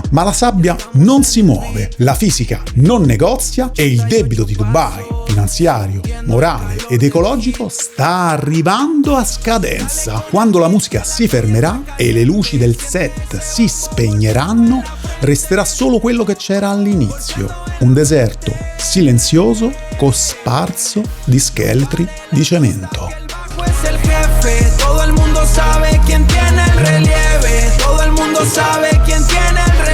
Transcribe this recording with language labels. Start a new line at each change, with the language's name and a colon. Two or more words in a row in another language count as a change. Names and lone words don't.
Italian: Ma la sabbia non si muove, la fisica non negozia e il debito di Dubai, finanziario, morale ed ecologico, sta arrivando a scadenza. Quando la musica si fermerà e le luci del set si spegneranno, resterà solo quello che c'era all'inizio: un deserto silenzioso cosparso di scheletri di cemento.
Spanish: Todo el mundo sabe quién tiene el relieve, todo el mundo sabe quién tiene